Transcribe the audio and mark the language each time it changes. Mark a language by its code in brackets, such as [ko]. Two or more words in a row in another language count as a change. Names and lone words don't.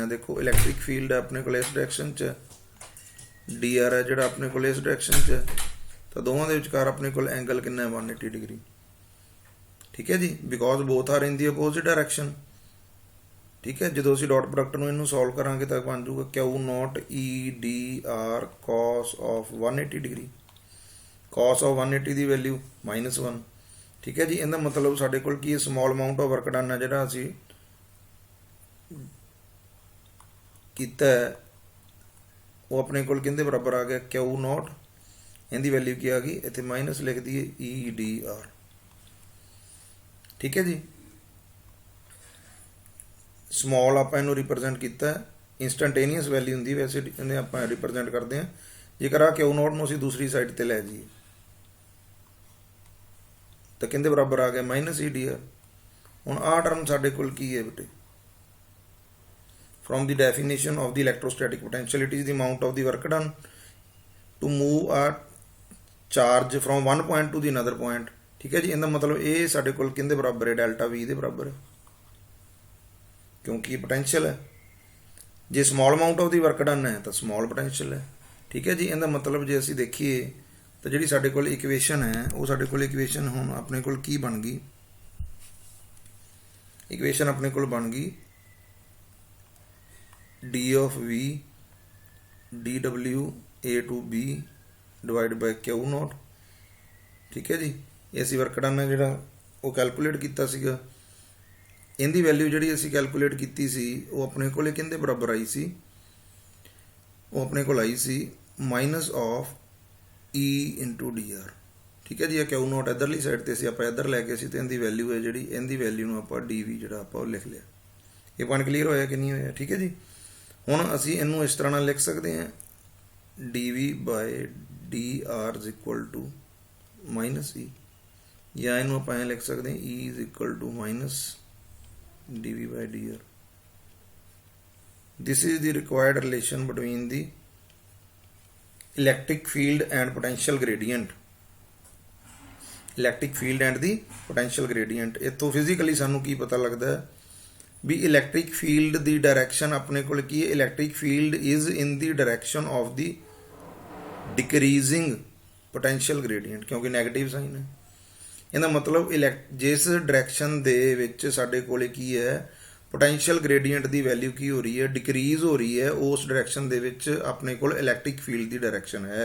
[pa] ਦੇਖੋ [en] electric field [pa] ਹੈ ਆਪਣੇ ਕੋਲ ਇਸ ਡਾਇਰੈਕਸ਼ਨ 'ਚ, dr ਹੈ ਜਿਹੜਾ ਆਪਣੇ ਕੋਲ ਇਸ ਡਾਇਰੈਕਸ਼ਨ 'ਚ, ਤਾਂ ਦੋਵਾਂ ਦੇ ਵਿਚਕਾਰ ਆਪਣੇ ਕੋਲ ਐਂਗਲ ਕਿੰਨਾ ਹੈ, 180 ਡਿਗਰੀ। ਠੀਕ ਹੈ ਜੀ, [en] because both are in the opposite direction. [pa] ਠੀਕ ਹੈ, ਜਦੋਂ ਅਸੀਂ [en] dot product [pa] ਨੂੰ ਇਹਨੂੰ ਸੋਲਵ ਕਰਾਂਗੇ ਤਾਂ ਬਣ ਜਾਊਗਾ Q0 E dr [en] cos of [pa] 180 ਡਿਗਰੀ। [en] cos of [pa] 180 ਦੀ ਵੈਲਿਊ -1। ਠੀਕ ਹੈ ਜੀ, ਇਹਦਾ ਮਤਲਬ ਸਾਡੇ ਕੋਲ ਕੀ ਹੈ, [en] small amount of work done [pa] ਹੈ ਜਿਹੜਾ ਅਸੀਂ ਕੀਤਾ ਉਹ ਆਪਣੇ ਕੋਲ ਕਿਹਦੇ ਬਰਾਬਰ ਆ ਗਿਆ, Q0, ਇਹਦੀ ਵੈਲਿਊ ਕੀ ਆ ਗਈ, ਇੱਥੇ ਮਾਈਨਸ ਲਿਖ ਦਈਏ E dr। ਠੀਕ ਹੈ ਜੀ, ਸਮਾਲ ਆਪਾਂ ਇਹਨੂੰ ਰਿਪਰੈਜ਼ੈਂਟ ਕੀਤਾ, [en] instantaneous value [pa] ਹੁੰਦੀ ਵੈਸੇ ਇਹਨੇ ਆਪਾਂ ਰਿਪਰੈਜ਼ੈਂਟ ਕਰਦੇ ਹਾਂ। ਜੇਕਰ ਆ Q0 ਨੂੰ ਅਸੀਂ ਦੂਸਰੀ ਸਾਈਡ ਤੇ ਲੈ ਜਾਈਏ ਤਾਂ ਕਿਹਦੇ ਬਰਾਬਰ ਆ ਗਿਆ, -E dr। ਹੁਣ ਆਹ ਟਰਮ ਸਾਡੇ ਕੋਲ ਕੀ ਹੈ ਬੇਟੇ, [en] from the definition of the electrostatic potential, it is the amount of the work done to move a charge from one point to the another point। [pa] ਠੀਕ ਹੈ ਜੀ, ਇਹਦਾ ਮਤਲਬ ਇਹ ਸਾਡੇ ਕੋਲ ਕਿਹਦੇ ਬਰਾਬਰ ਹੈ, ΔV ਦੇ ਬਰਾਬਰ ਹੈ, ਕਿਉਂਕਿ ਇਹ ਪੋਟੈਂਸ਼ੀਅਲ ਹੈ। ਜੇ [en] small amount of the work done [pa] ਹੈ ਤਾਂ [en] small potential [pa] ਹੈ। ਠੀਕ ਹੈ ਜੀ, ਇਹਦਾ ਮਤਲਬ ਜੇ ਅਸੀਂ ਦੇਖੀਏ ਤਾਂ ਜਿਹੜੀ ਸਾਡੇ ਕੋਲ ਇਕੁਏਸ਼ਨ ਹੈ ਉਹ ਸਾਡੇ ਕੋਲ ਇਕੁਏਸ਼ਨ ਹੁਣ ਆਪਣੇ ਕੋਲ ਕੀ ਬਣ ਗਈ, ਇਕੁਏਸ਼ਨ ਆਪਣੇ ਕੋਲ ਬਣ ਗਈ d of v dw A to B / Q0। ਠੀਕ ਹੈ ਜੀ, ਇਹ ਅਸੀਂ [en] work done [pa] ਹੈ ਜਿਹੜਾ ਉਹ ਕੈਲਕੂਲੇਟ ਕੀਤਾ ਸੀਗਾ। ਇਹਦੀ ਵੈਲਿਊ ਜਿਹੜੀ ਅਸੀਂ ਕੈਲਕੂਲੇਟ ਕੀਤੀ ਸੀ ਉਹ ਆਪਣੇ ਕੋਲ ਕਿਹਦੇ ਬਰਾਬਰ ਆਈ ਸੀ, ਉਹ ਆਪਣੇ ਕੋਲ ਆਈ ਸੀ -E × dr। ਠੀਕ ਹੈ ਜੀ, ਇਹ Q0 ਇੱਧਰਲੀ ਸਾਈਡ ਤੇ ਸੀ, ਆਪਾਂ ਇੱਧਰ ਲੈ ਕੇ ਸੀ ਤੇ ਇਹਦੀ ਵੈਲਿਊ ਹੈ ਜਿਹੜੀ, ਇਹਦੀ ਵੈਲਿਊ ਨੂੰ ਆਪਾਂ dv ਜਿਹੜਾ ਆਪਾਂ ਉਹ ਲਿਖ ਲਿਆ। ਇਹ [en] point clear [pa] ਹੋਇਆ ਕਿ ਨਹੀਂ ਹੋਇਆ। ਠੀਕ ਹੈ ਜੀ, ਹੁਣ ਅਸੀਂ ਇਹਨੂੰ ਇਸ ਤਰ੍ਹਾਂ ਨਾਲ ਲਿਖ ਸਕਦੇ ਹਾਂ, dv / dr = -E, ਜਾਂ ਇਹਨੂੰ ਆਪਾਂ ਐਂ ਲਿਖ ਸਕਦੇ ਹਾਂ E = -dv / dr। [en] This is the required relation between the electric field and potential gradient। electric field and the potential gradient। [pa] ਇੱਥੋਂ ਫਿਜ਼ੀਕਲੀ ਸਾਨੂੰ ਕੀ ਪਤਾ ਲੱਗਦਾ ਹੈ ਵੀ [en] electric field [pa] ਦੀ ਡਾਇਰੈਕਸ਼ਨ ਆਪਣੇ ਕੋਲ ਕੀ ਹੈ, [en] electric field is in the direction of the decreasing potential gradient, [pa] ਕਿਉਂਕਿ [en] negative sign [pa] ਹੈ। ਇਹਦਾ ਮਤਲਬ ਜਿਸ ਡਾਇਰੈਕਸ਼ਨ ਦੇ ਵਿੱਚ ਸਾਡੇ ਕੋਲ ਕੀ ਹੈ, [en] potential gradient [pa] ਦੀ ਵੈਲਿਊ ਕੀ ਹੋ ਰਹੀ ਹੈ, ਡਿਕਰੀਜ਼ ਹੋ ਰਹੀ ਹੈ, ਉਸ ਡਾਇਰੈਕਸ਼ਨ ਦੇ ਵਿੱਚ ਆਪਣੇ ਕੋਲ [en] electric field [pa] ਦੀ ਡਾਇਰੈਕਸ਼ਨ ਹੈ।